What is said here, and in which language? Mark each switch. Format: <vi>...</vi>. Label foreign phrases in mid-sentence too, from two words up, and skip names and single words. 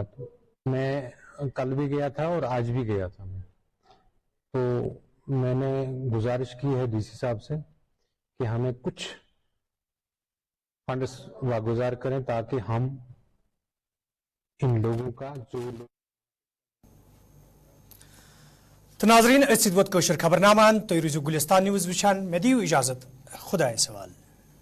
<hi>तो मैं कल भी गया था और आज भी गया था मैं, तो मैंने गुजारिश की है DC साहब से कि हमें कुछ फंड्स वागुजार करें ताकि हम इन लोगों का जो</hi> <ks>तो नाजरीन असिद वत कशर खबरनामान तो रुजु गुलिस्तान न्यूज़ विशान में दियो इजाजत, खुदा सवाल।</ks>